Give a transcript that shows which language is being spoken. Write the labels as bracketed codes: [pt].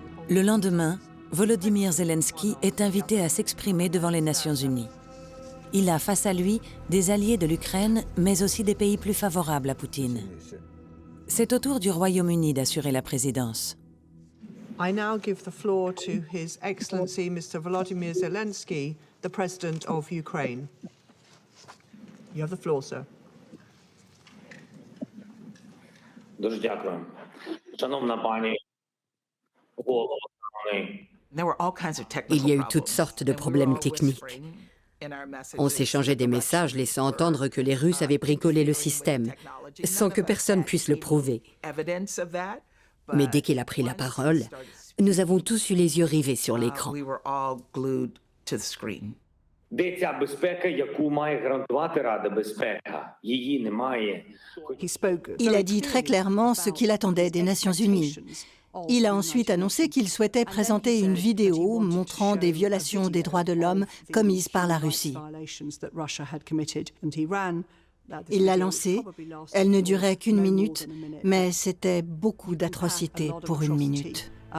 [fr] Le lendemain, Volodymyr Zelensky est invité à s'exprimer devant les Nations Unies. Il a face à lui des alliés de l'Ukraine, mais aussi des pays plus favorables à Poutine. C'est au tour du Royaume-Uni d'assurer la présidence. [en] I now give the floor to His Excellency Mr. Volodymyr Zelensky, the President of Ukraine. You have the floor, sir. [uk] Дуже дякую. Шановна пані голово страни. [fr] Il y a eu toutes sortes de problèmes techniques. On s'échangeait des messages laissant entendre que les Russes avaient bricolé le système, sans que personne puisse le prouver. Mais dès qu'il a pris la parole, nous avons tous eu les yeux rivés sur l'écran. [uk] Де ця безпека, яку має гарантувати Рада безпеки? Її немає. [fr] Il a dit très clairement ce qu'il attendait des Nations Unies. Il a ensuite annoncé qu'il souhaitait présenter une vidéo montrant des violations des droits de l'homme commises par la Russie. Il l'a lancée, elle ne durait qu'1 minute, mais c'était beaucoup d'atrocités pour 1 minute.